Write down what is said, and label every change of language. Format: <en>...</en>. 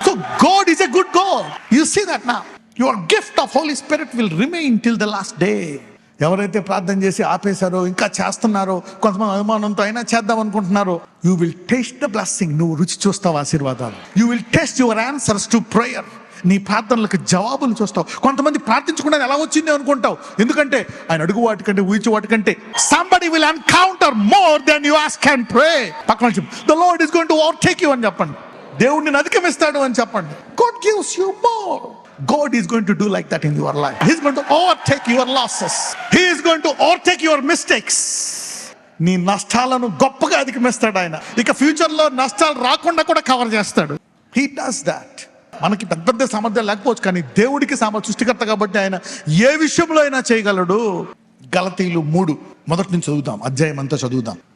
<en>So God is a good God. You see that now. Your gift of Holy Spirit will remain till the last day.</en> <te>ఎవరైతే ప్రార్థన చేసి ఆపేశారో, ఇంకా చేస్తున్నారో, కొంతమంది అనుమానంతో అయినా చేద్దాం అనుకుంటున్నారో,</te> <en>You will taste the blessing.</en> <te>నువ్వు రుచి చూస్తావు ఆశీర్వాదాలు.</te> <en>You will taste your answers to prayer.</en> <te>నీ ప్రార్థనలకు జవాబులు చూస్తావు. కొంతమంది ప్రార్థించకుండా ఎలా వచ్చింది అనుకుంటావు. ఎందుకంటే ఆయన అడుగు వాటికంటే ఊహించే వాటికంటే</te> <en>somebody will encounter more than you ask and pray.</en> <te>పక్కన చెప్పు,</te> <en>the Lord is going to overtake you</en> <te>అని చెప్పండి. దేవుడిని అధిగమిస్తాడు అని చెప్పండి.</te> <en>God gives you more. God is going to do like that in your life. He is going to overtake your losses. He is going to overtake your mistakes.</en> <te>నీ నష్టాలను గొప్పగా అధిగమిస్తాడు ఆయన. ఇక ఫ్యూచర్లో నష్టాలు రాకుండా కూడా కవర్ చేస్తాడు.</te> <en>He does that.</en> <te>మనకి పెద్ద పెద్ద సామర్థ్యం లేకపోవచ్చు, కానీ దేవుడికి సృష్టికర్త కాబట్టి ఆయన ఏ విషయంలో అయినా చేయగలడు. గలతీయులు 3 మొదటి నుంచి చదువుదాం, అధ్యాయం అంతా చదువుదాం.</te>